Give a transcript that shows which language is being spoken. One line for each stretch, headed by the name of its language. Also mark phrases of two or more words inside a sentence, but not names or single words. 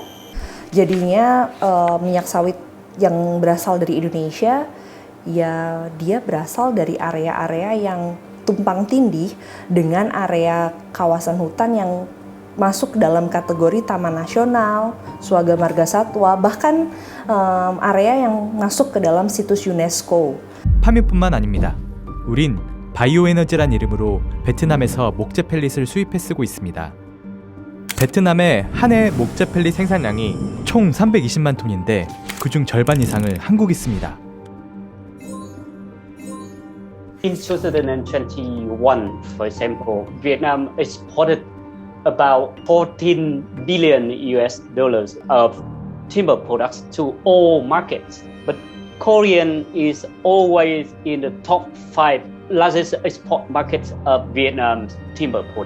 Indonesian: Jadinya minyak sawit yang berasal dari Indonesia ya dia berasal dari area-area yang tumpang tindih dengan area kawasan hutan yang masuk dalam kategori Taman Nasional, Swaga Marga Satwa, bahkan area yang masuk ke dalam situs UNESCO.
Korean: 파묘뿐만 아닙니다. 우린 바이오에너지란 이름으로 베트남에서 목재 펠릿을 수입해 쓰고 있습니다. 베트남의 한 해 목재 펠릿 생산량이 총 320만 톤인데 그중 절반 이상을 한국이 씁니다.
English: In 2021, for example, Vietnam exported about 14 billion US dollars of timber products to all markets. But Korean is always in the top 5 largest export markets of Vietnam's timber product.